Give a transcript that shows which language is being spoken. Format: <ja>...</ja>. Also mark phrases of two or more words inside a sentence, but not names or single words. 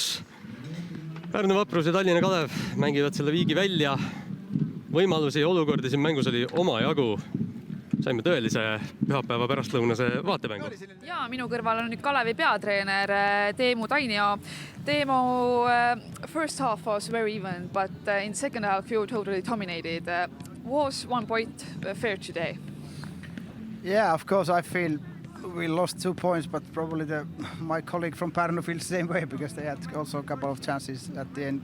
<et>Pärnu Vaprus ja Tallinna Kalev mängivad selle viigi välja. Võimalusi ja olukordi siin mängus oli oma jagu. Saime tõelise pühapäeva pärastlõunase vaatemängu. Ja minu kõrval on nüüd Kalevi peatreener Teemu Tainio. Teemu,</et> <en>first half was very even, but in second half you totally dominated. Was 1 point fair today? Yeah, of course I feel we lost 2 points, but probably my colleague from Pärnu feels the same way because they had also a couple of chances at the end.</en>